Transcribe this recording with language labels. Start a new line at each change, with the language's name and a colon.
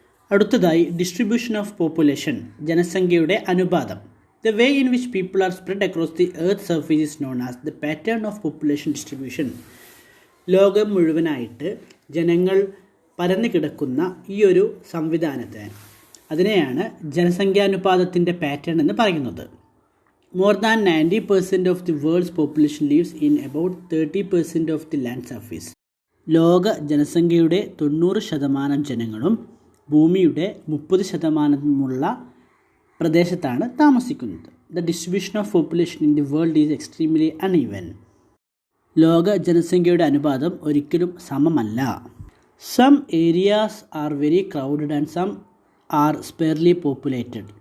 Malayalam: അടുത്തതായി distribution of population, ജനസംഖ്യയുടെ അനുപാതം.
English: The way in which people are spread across the earth's surface is known as the pattern of population distribution.
Malayalam: ലോകം മുഴുവനായിട്ട് ജനങ്ങൾ പരന്നു കിടക്കുന്ന ഈ ഒരു സംവിധാനത്തെ അതിനെയാണ് ജനസംഖ്യാനുപാതത്തിൻ്റെ പാറ്റേൺ എന്ന് പറയുന്നത്.
English: More than 90% of the world's population lives in about 30% of the land surface.
Malayalam: ലോക ജനസംഖ്യയുടെ 90% ജനങ്ങളും ഭൂമിയുടെ 30% പ്രദേശത്താണ് താമസിക്കുന്നത്.
English: The distribution of population in the world is extremely uneven.
Malayalam: ലോക ജനസംഖ്യയുടെ അനുപാതം ഒരിക്കലും സമമല്ല.
English: Some areas are very crowded and some are sparsely populated.